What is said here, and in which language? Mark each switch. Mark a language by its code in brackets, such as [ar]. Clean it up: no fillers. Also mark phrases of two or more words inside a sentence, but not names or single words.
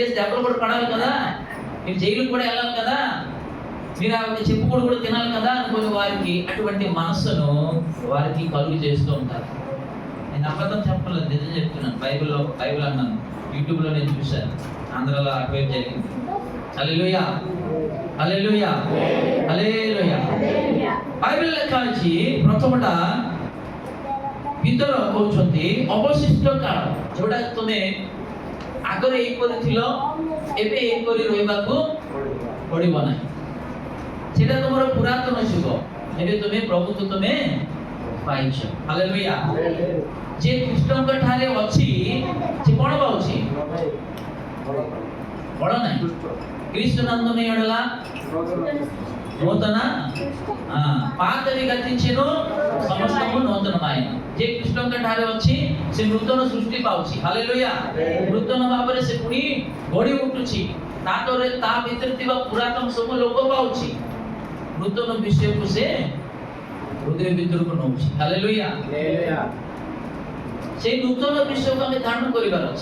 [te] డేస్ దెబ్బలు కూడా పడాలి కదా మీరు జైలుకు కూడా వెళ్ళాలి కదా మీరు ఆ చెప్పుకోడు కూడా తినాలి కదా అనుకుని వారికి అటువంటి మనస్సును వారికి కలుగు చేస్తూ ఉంటారు నేను అబద్ధం చెప్పలేదు నిజం చెప్తున్నాను బైబిల్ అన్నాను యూట్యూబ్లో నేను చూశాను ఆంధ్రాలో అటువైపు జరిగింది హల్లెలూయా హల్లెలూయా హల్లెలూయా [or] ବାଇବେଲ ଲେଖା ଅଛି ପ୍ରଥମଟା ଭିତର କହୁଛନ୍ତି ଅବଶିଷ୍ଟ କାଳ ଯୋଉଟା ତୁମେ ଆଗରେ ଏଇପରି ଥିଲ ଏବେ ଏଇପରି ରହିବାକୁ ପଡ଼ିବ ନାହିଁ ସେଟା ତୁମର ପୁରାତନ ଯୁଗ ଏବେ ତୁମେ ପ୍ରଭୁକୁ ତୁମେ ପାଇଛ ହାଲେଲୁୟା ଯେ କୃଷ୍ଣଙ୍କ ଠାରେ ଅଛି ସେ କ'ଣ ପାଉଛି ବଡ଼ ନାହିଁ [te] క్రీస్తు నందున ఎడల నూతన పాతవి గతించెను సమస్తము నూతనమాయెను [or] ଯେ କୃଷ୍ଣଙ୍କ ଠାରେ ଅଛି ସେ ନୂତନ ସୃଷ୍ଟି ପାଉଛି ହାଲେଲୁୟା ନୂତନ ଭାବରେ ସେ ପୁଣି ଗଢ଼ି ଉଠୁଛି ତା ଭିତରେ ଥିବା ପୁରାତନ ସବୁ ଲୋପ ପାଉଛି ନୂତନ ବିଷୟକୁ ସେ ହୃଦୟ ଭିତରକୁ ନଉଛି। ହାଲେଲୁୟା। ସେଇ ନୂତନ ବିଷୟକୁ ଆମେ ଧାରଣ କରିବାର ଅଛି।